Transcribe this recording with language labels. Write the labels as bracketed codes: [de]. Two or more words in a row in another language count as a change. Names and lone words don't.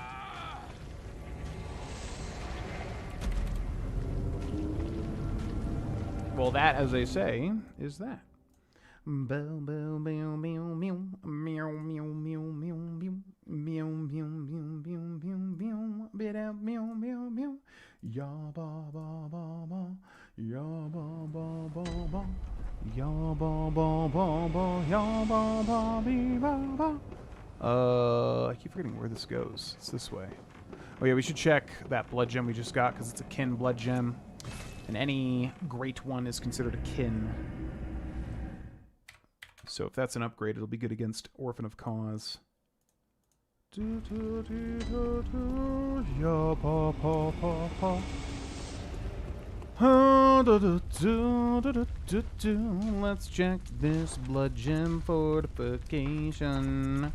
[en] Well, that, as they say, is that. Bow, bow, bow, meow, meow, meow, meow, meow, meow, meow, meow, meow, meow, meow, meow, bit out, meow, meow, meow. Ya ba ba ba ba, ya ba ba ba ba, ya ba ba ba ba, ya ba ba be ba ba. I keep forgetting where this goes. It's this way. Oh yeah, we should check that blood gem we just got, because it's a kin blood gem, and any great one is considered a kin. So if that's an upgrade, it'll be good against Orphan of Kos. Let's check this blood gem fortification.